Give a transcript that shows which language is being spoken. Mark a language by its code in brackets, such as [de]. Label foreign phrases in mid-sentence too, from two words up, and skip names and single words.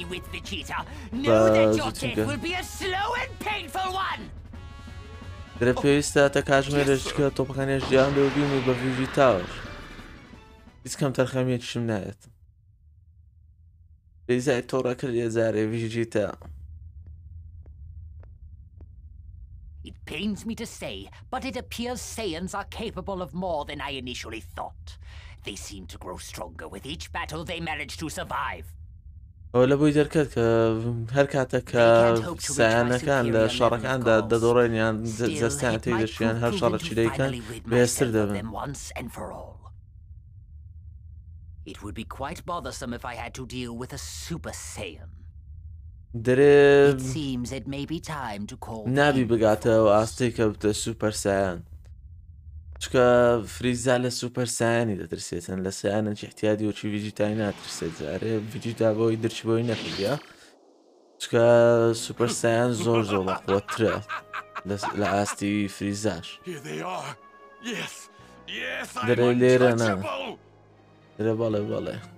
[ckb] دەرێ پێویستە تا کاتژمێرێک کە تۆپەکانی ئەژدیهان لێ بین و بە ڤیجیتاوەش هیچ کەم تەرخەمیەکیشم نایەت فریزای تۆڕە کرد ێجارێ ڤیجیتا [en] It pains me to say, but it appears Saiyans are capable of more than I initially thought. They seem to grow stronger with each battle they manage to survive. [ckb] ئەو لە بۆی دەرکات کە هەر کاتێک کە سایانەکان لە شەڕەکاندا دەدۆڕێنیان جەستیان تێی دەچیان هەر شەڕێکی دەیکەن بەهێزتر دەبن [en] It would be quite bothersome if I had to deal with a Super Saiyan. [ckb] دەرێ [en] It seems it may be time to call [ckb] نابی بگاتەوە ئاستی کە بتە سوپەر سایان چکە فریزا لە سوپەر سایانی دەترسێتن لە سایانەکی احتیادی وەکی ڤیجیتای ناترسێت جارێ ڤیجیتا بۆی دەرچی بۆی نەکردیا چکە سوپەر سایان زۆر قوترە لە ئاستی فریزاش دەرێ لێرە نا دەرێ بەڵێ